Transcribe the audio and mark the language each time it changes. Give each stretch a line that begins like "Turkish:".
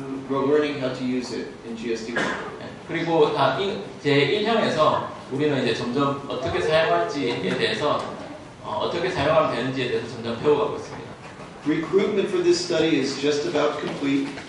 English: We're learning how to use it in GSD 1.
Korean: 그리고 제1형에서 우리는 이제 점점 어떻게 사용할지에 대해서 어떻게 사용하면 되는지에 대해서 점점 배워가고 있습니다.
English: Recruitment for this study is just about complete.